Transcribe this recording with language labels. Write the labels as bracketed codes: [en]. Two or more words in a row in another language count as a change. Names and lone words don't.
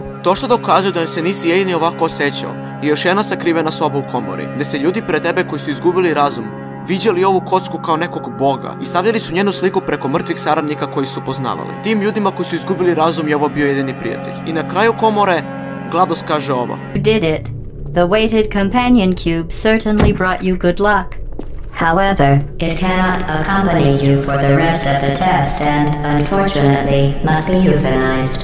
[bs] To što dokazuje da se nisi jedini ovako osjećao je još jedna sakrivena soba u komori, gdje se ljudi pred tebe koji su izgubili razum viđali ovu kocku kao nekog boga i stavljali su njenu sliku preko mrtvih saradnika koji su poznavali. Tim ljudima koji su izgubili razum je ovo bio jedini prijatelj. I na kraju komore GLaDOS kaže ovo: [en] You did it. The weighted companion cube certainly brought you good luck. However, it cannot accompany you for the rest of the test and, unfortunately, must be euthanized.